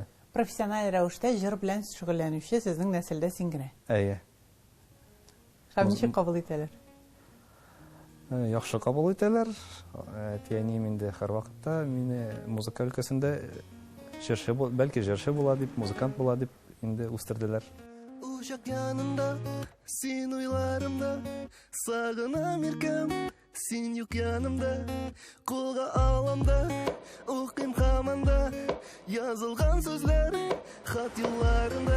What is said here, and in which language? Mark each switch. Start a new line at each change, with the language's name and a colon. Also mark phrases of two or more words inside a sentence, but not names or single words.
Tatar: Профессиональ рәвештә җыр белән шөгыльләнүче сезнең нәселдә син генә. Әйе. Һәм ничек кабул итәләр? Яхшы кабул итәләр. Әтиәнием инде һәр вакытта мине музыка өлкәсендә җырчы, бәлки җырчы була дип, музыкант була дип инде үстерделәр. Uşak yanımda, sin uylarımda, sağınam irkem, sin yok yanımda, kolga alamda, okuyum hamanda, yazılgan sözler, hat yollarında.